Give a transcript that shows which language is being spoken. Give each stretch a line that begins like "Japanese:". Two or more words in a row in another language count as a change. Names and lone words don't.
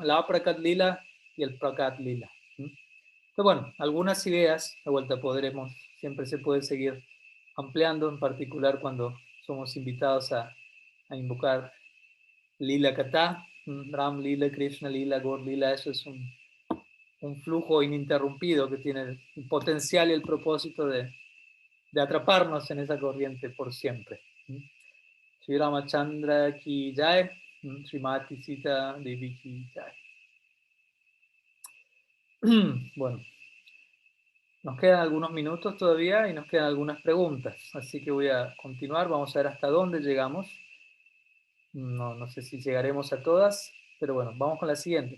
Spanish: El Aprakat Lila y el Prakat Lila. Pero bueno, algunas ideas, de vuelta podremos, siempre se puede seguir ampliando, en particular cuando somos invitados a invocar Lila Kata, Ram Lila, Krishna Lila, Gaur Lila, eso es un flujo ininterrumpido que tiene el potencial y el propósito de atraparnos en esa corriente por siempre.
Hindi: श्री रामचन्द्र की जय, श्रीमती सीता देवी की जय.
Spanish: Bueno, nos quedan algunos minutos todavía y nos quedan algunas preguntas, así que voy a continuar, vamos a ver hasta dónde llegamos. No sé si llegaremos a todas, pero bueno, vamos con la siguiente.